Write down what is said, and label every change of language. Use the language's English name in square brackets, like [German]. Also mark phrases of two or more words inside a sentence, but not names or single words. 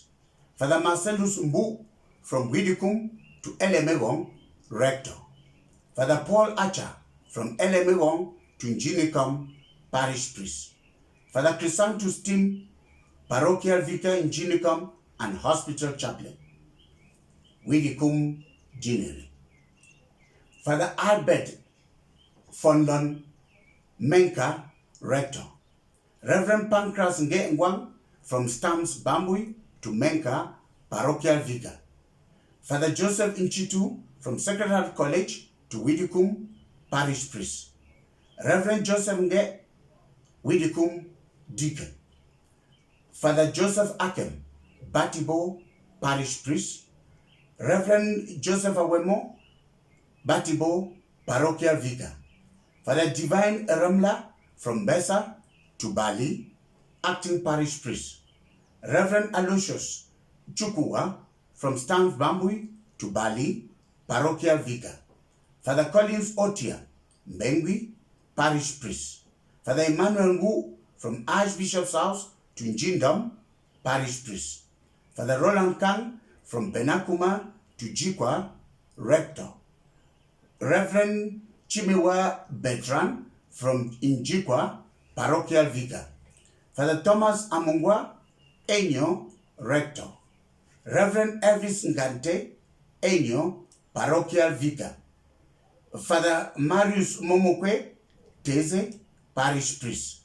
[English] Father Marcellus Mbu from Widikum to Elemegong, Rector. Father Paul Acha from Elemegong to Njinikam, Parish Priest. Father Chrysanthus Tim, Parochial Vicar in Njinikam and Hospital Chaplain. Widikum, Jineri. Father Albert Fondon Menka, Rector. Reverend Pancras Ngengwang from Stams Bambui to Menka, Parochial Vicar. Father Joseph Inchitu from Secretariat College to Widikum, Parish Priest. Reverend Joseph Nge, Widikum, Deacon. Father Joseph Akem, Batibo, Parish Priest. Reverend Joseph Awemo, Batibo, Parochial Vicar. Father Divine Ramla from Besa to Bali, Acting Parish Priest. Reverend Aloysius Chukua from Stams Bambui to Bali, Parochial Vicar. Father Collins Otia, Mbengwi, Parish Priest. Father Emmanuel Ngu from Archbishop's House to Njindam, Parish Priest. Father Roland Kang from Benakuma to Jikwa, Rector. Reverend Chimiwa Bertrand from Injikwa, Parochial Vicar. Father Thomas Amungwa, Enyo, Rector. Reverend Elvis Ngante, Enyo, Parochial Vicar. Father Marius Momokwe, Teze, Parish Priest.